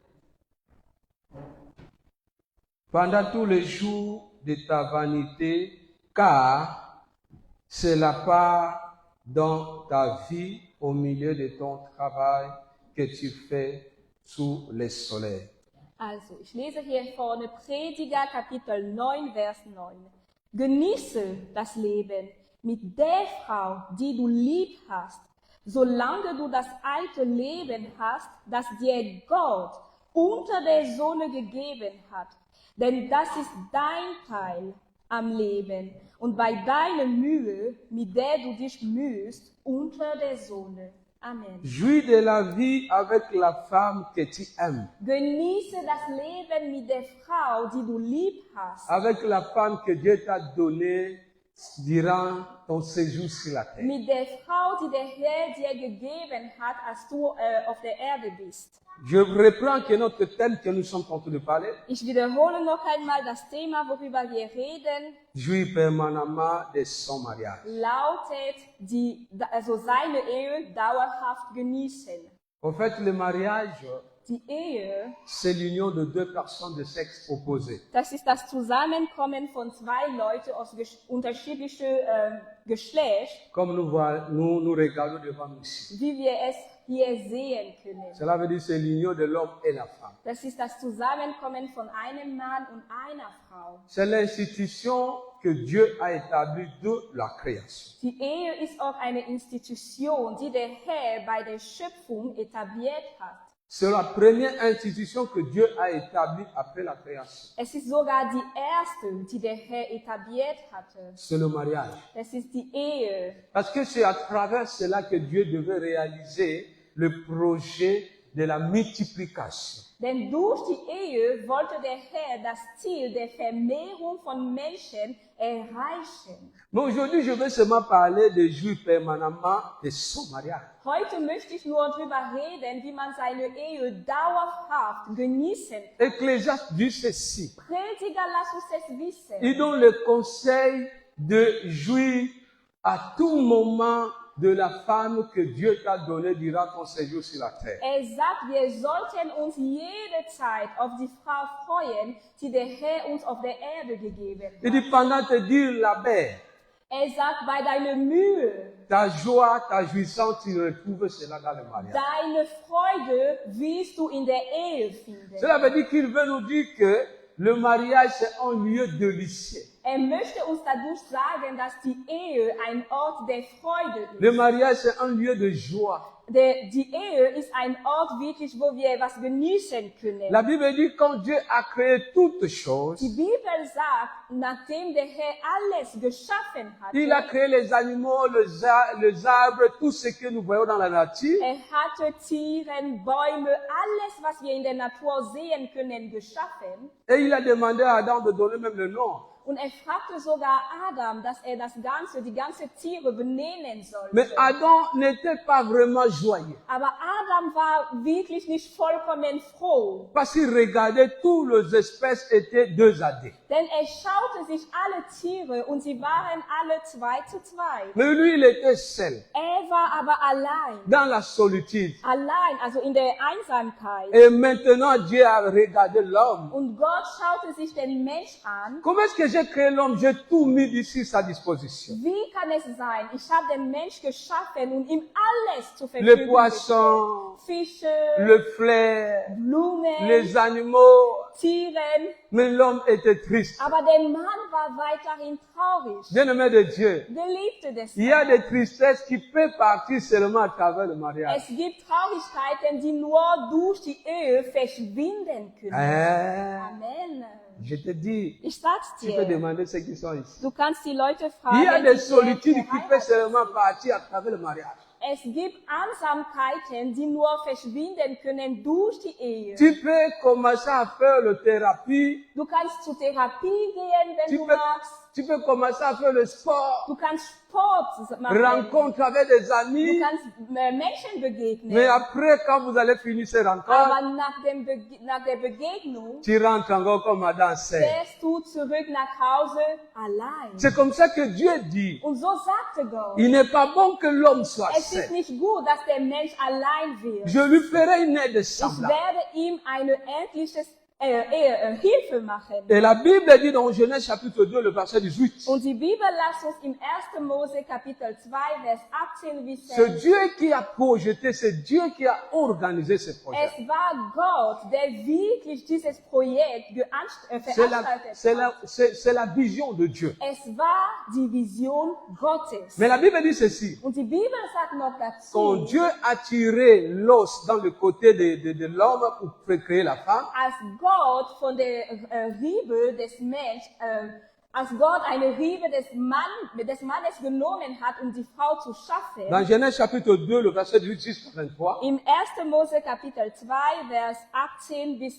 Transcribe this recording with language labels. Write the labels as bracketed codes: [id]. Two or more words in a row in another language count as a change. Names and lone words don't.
[fr] pendant tous les jours de ta vanité, car c'est la part dans ta vie au milieu de ton travail que tu fais sous le soleil. [de] Also, ich lese hier vorne Prediger Kapitel 9, Vers 9. Genieße das Leben mit der Frau, die du lieb hast, solange du das alte Leben hast, das dir Gott unter der Sonne gegeben hat. Denn das ist dein Teil am Leben und bei deiner Mühe, mit der du dich mühst, unter der Sonne. Amen. [fr] Jouis de la vie avec la femme que tu aimes, [de] Genieße das Leben mit der Frau, die du lieb hast. [fr] avec la femme que Dieu t'a donnée durant ton séjour sur la terre. [de] Mit der Frau, die der Herr dir gegeben hat, als du auf der Erde bist. [fr] Je reprends que notre thème que nous sommes en train de parler, [de] Ich wiederhole noch einmal das Thema, worüber wir reden, [fr] jouir permanemment de son mariage. [de] lautet also seine Ehe dauerhaft genießen. [fr] En fait, le mariage, [de] Die Ehe, [fr] c'est l'union de deux personnes de sexe opposé. [de] das ist das Zusammenkommen von zwei Leuten aus unterschiedlichem Geschlecht, [fr] Comme nous regardons devant nous ici. [de] wie wir es hier sehen können. [fr] Cela veut dire que c'est l'union de l'homme et la femme. [de] Das ist das Zusammenkommen von einem Mann und einer Frau. [fr] C'est l'institution que Dieu a établie de la création. [de] Die Ehe ist auch eine Institution, die der Herr bei der Schöpfung etabliert hat. [fr] C'est la première institution que Dieu a établie après la création. [de] Es ist sogar die erste, die der Herr etabliert hatte. [fr] C'est le mariage. [de] Das ist die Ehe. [fr] Parce que c'est à travers cela que Dieu devait réaliser le projet de la multiplication. [de] Denn durch die Ehe wollte der Herr das Ziel der Vermehrung von Menschen erreichen. [fr] Mais aujourd'hui, je veux seulement parler de jouir permanemment de son mariage. [de] Heute möchte ich nur darüber reden, wie man seine Ehe dauerhaft genießen kann. [fr] Ecclésiaste dit ceci. [de] Prediger, lass uns es wissen. [fr] Il donne le conseil de jouir à tout moment de la femme que Dieu t'a donnée durant ton séjour sur la terre. [de] Sagt, wir sollten uns jede Zeit auf die Frau freuen, die der Herr uns auf der Erde gegeben hat. [fr] Il dit pendant te dire la paix, [de] Sagt, bei deiner Mühe, [fr] ta joie, ta jouissance, tu retrouves cela dans le mariage. [de] deine Freude wirst du in der Ehe finden. [fr] Cela veut dire qu'il veut nous dire que le mariage c'est un lieu délicieux. [de] Möchte uns dadurch sagen, dass die Ehe ein Ort der Freude ist. [fr] Le mariage c'est un lieu de joie. [de] Die Ehe ist ein Ort wirklich, wo wir was genießen können. [fr] La Bible dit quand Dieu a créé toutes choses, [de] Die Bibel sagt, nachdem der Herr alles geschaffen hat, [fr] il a créé les animaux, les arbres, tout ce que nous voyons dans la nature. [de] hatte Tieren, Bäume, alles, was wir in der Natur sehen können, geschaffen. [fr] Et il a demandé à Adam de donner même le nom. [de] Und fragte sogar Adam, dass die ganze Tiere benennen sollte. [fr] Mais Adam n'était pas vraiment joyeux. [de] Aber Adam war wirklich nicht vollkommen froh. [fr] Parce qu'il regardait toutes les espèces étaient deux à deux. [de] Denn schaute sich alle Tiere und sie waren alle 2 zu 2. [fr] Mais lui, il était seul, [de] War aber allein. [fr] dans la solitude. [de] Allein, also in der Einsamkeit. [fr] Et maintenant, Dieu a regardé l'homme. [de] Und Gott schaute sich den Mensch an. [fr] Comment est-ce que j'ai créé l'homme, j'ai tout mis ici à sa disposition. [de] Wie kann es sein? Ich habe den Mensch geschaffen und ihm alles zur [fr] Les [de] Verfügung [fr] poissons, [de] gestellt. Fische, [fr] le flair, [de] Blumen, [fr] les animaux. [de] Tieren. [fr] Mais l'homme était triste. [de] Aber der Mann war weiterhin traurig. [fr] Bien-aimé de Dieu, [de] Geliebte des [fr] il y a [de] Herrn. [fr] des tristesses qui peuvent partir seulement à travers le mariage. [de] Es gibt Traurigkeiten, die nur durch die Ehe verschwinden können. Amen. [fr] Je te dis, [de] Ich sag's [fr] tu peux [de] dir. [fr] demander ceux qui sont ici. [de] Du kannst die Leute [fr] Il y a [de] fragen, [fr] des [de] die [fr] solitudes qui peuvent [de] verheiratet [fr] seulement partir à travers le mariage. [de] Es gibt Einsamkeiten, die nur verschwinden können durch die Ehe. [fr] Tu peux commencer à faire la thérapie, [de] Du kannst zur Therapie gehen, wenn [fr] tu [de] du [fr] peux, [de] magst. [fr] tu peux commencer à faire le sport, [de] Du kannst Sport machen. [fr] rencontre avec des [de] Du [fr] amis, [de] kannst Menschen begegnen. [fr] mais après, quand vous allez finir ces rencontres, [de] Aber nach der Begegnung [fr] tu rentres encore comme Adam sait. [de] fährst du zurück nach Hause allein. [fr] C'est comme ça que Dieu dit, [de] Und so sagte Gott, [fr] il n'est pas bon que l'homme soit [de] es ist [fr] seul. [de] nicht gut, dass der Mensch allein wird. [fr] Je lui ferai une aide [de] Ich [fr] semblable. [de] werde ihm eine Hilfe machen. [fr] Et la Bible dit dans Genèse chapitre 2, le verset 18, [de] Und die Bibel lässt uns im 1. Mose Kapitel 2, Vers 18 [fr] c'est [de] wissen, [fr] Dieu qui a projeté, c'est Dieu qui a organisé ce projet. [de] es war Gott, der wirklich dieses Projekt veranstaltet hat. [fr] C'est la vision de Dieu. [de] Es war die Vision Gottes. [fr] Mais la Bible dit ceci, [de] Und die Bibel sagt noch [fr] quand [de] dazu, [fr] Dieu a tiré l'os dans le côté de l'homme pour créer la femme, [de] als Gott von der Riebe des Menschen, als Gott eine Riebe des Mannes genommen hat, um die Frau zu schaffen, [fr] dans Genèse chapitre 2, le verset 18 jusqu'à 23, [de] im 1. Mose Kapitel 2, Vers 18 bis